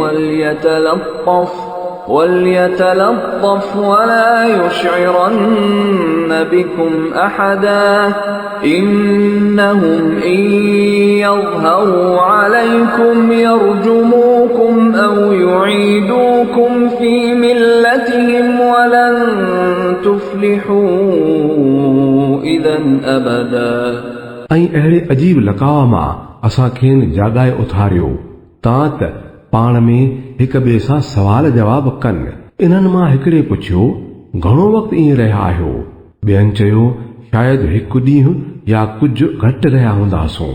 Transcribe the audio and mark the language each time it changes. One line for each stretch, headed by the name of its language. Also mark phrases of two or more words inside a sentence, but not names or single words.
Arabic: وليتلطف ولا يشعرن بكم أحدا إنهم إن يظهروا عليكم يرجموكم أو يعيدوكم في ملتهم ولن تفلحوا إذا أبدا
Sindhi: ऐं अहिड़े अजीब लकाव मां असां खेनि जाॻाए उथारियो तां त पाण में हिक ॿिए सां सवाल जवाब कनि। इन्हनि मां हिकिड़े पुछियो घणो वक़्तु ईअं रहिया आहियो? ॿियनि चयो शायदि हिकु ॾींहुं या कुझु घटि रहिया हूंदासूं।